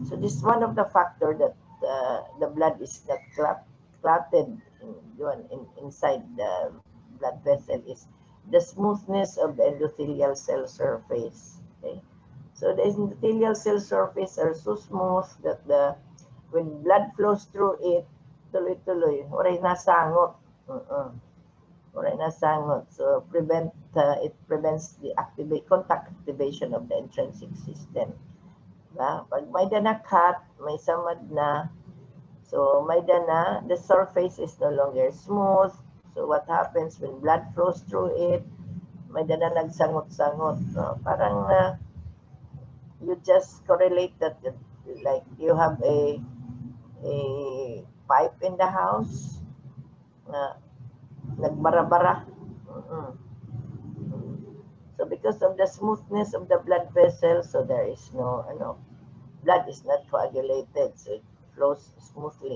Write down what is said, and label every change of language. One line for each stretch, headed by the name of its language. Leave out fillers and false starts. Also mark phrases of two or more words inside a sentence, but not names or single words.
English: So this is one of the factor that the blood is not clotted inside the blood vessel is the smoothness of the endothelial cell surface. Okay, so the endothelial cell surface are so smooth that when blood flows through it,
Filipino: tuloy-tuloy,
Waray: waray nasangot. Waray nasangot.
English: So it prevents the contact activation of the intrinsic system.
Waray: Pag may dana-cut, may samad na, so may dana,
English: the surface is no longer smooth. So what happens when blood flows through it,
Waray: may dana nagsangot-sangot.
English: Parang you just correlate that, like you have a pipe in the house na nagbara-bara. So because of the smoothness of the blood vessel, so there is no, blood is not coagulated, so it flows smoothly.